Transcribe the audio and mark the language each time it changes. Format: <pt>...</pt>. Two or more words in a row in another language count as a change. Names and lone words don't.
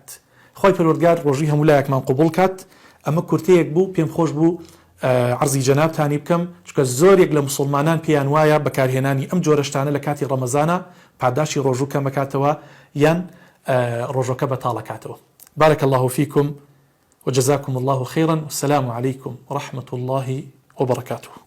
<ckb>خۆی پەروەردگار ڕۆژووی هەموو لایەکمان قبوڵ کات. ئەمە کورتەیەک بوو پێم خۆش بوو عەرزی جەنابتانی بکەم چونکە زۆرێک لە مسلمانان پێیان وایە بەکارهێنانی ئەم جۆرە شتانە لە کاتی ڕەمەزانە پاداشی ڕۆژوو کەم بکاتەوە یان ڕۆژەکە بەتاڵ ئەکاتەوە.</ckb> <ar>بارك الله فيكم وجزاكم الله خيرا والسلام عليكم ورحمة الله وبركاته.</ar>